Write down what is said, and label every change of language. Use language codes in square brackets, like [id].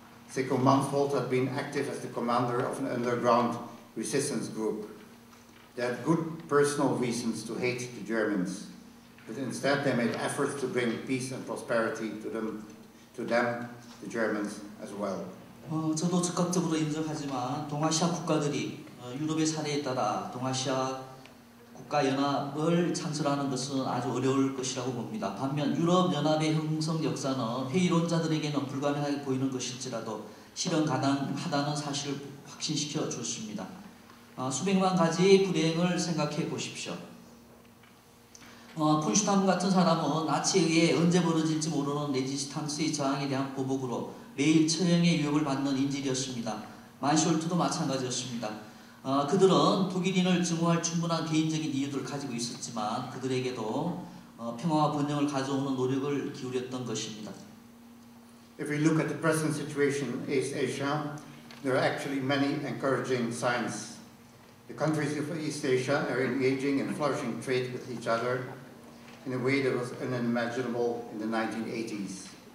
[en] Seko Mansholt had been active as the commander of an underground resistance group. They had good personal reasons to hate the Germans, but instead they made efforts to bring peace and prosperity to them, the Germans, as well. [ko] 저도 적극적으로 인정하지만 동아시아 국가들이 유럽의 사례에 따라 동아시아 국가연합을 창설하는 것은 아주 어려울 것이라고 봅니다. 반면 유럽연합의 형성 역사는 회의론자들에게는 불가능하게 보이는 것일지라도 실현 가능하다는 사실을 확신시켜 줬습니다. 수백만 가지 불행을 생각해 보십시오. 콘슈탄 같은 사람은 나치에 의해 언제 벌어질지 모르는 레지스탕스의 저항에 대한 보복으로 매일 처형의 유혹을 받는 인질이었습니다. 만숄트도 마찬가지였습니다. 그들은 독일인을 증오할 충분한 개인적인 이유들을 가지고 있었지만 그들에게도 평화와 번영을 가져오는 노력을 기울였던 것입니다. [en] If we look at the present situation in East Asia, there are actually many encouraging signs. The countries of East Asia are engaging in flourishing trade with each other in a way that was unimaginable in the 1980s.